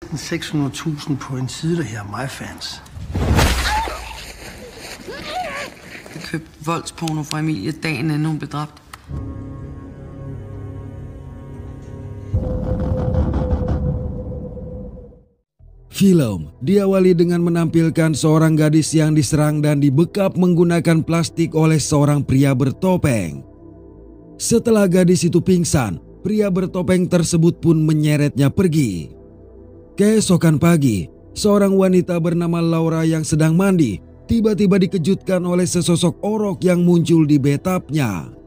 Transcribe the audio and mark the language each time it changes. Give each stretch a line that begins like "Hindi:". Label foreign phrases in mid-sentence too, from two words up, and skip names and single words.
Danish: næsten 600.000 på en side, der hedder MyFans. Jeg købte voldsporno fra Emilie dagen inden hun blev dræbt.
Indonesian: Film diawali dengan menampilkan seorang gadis yang diserang dan dibekap menggunakan plastik oleh seorang pria bertopeng. Setelah gadis itu pingsan, pria bertopeng tersebut pun menyeretnya pergi. Keesokan pagi, seorang wanita bernama Laura yang sedang mandi tiba-tiba dikejutkan oleh sesosok orok yang muncul di bathtubnya.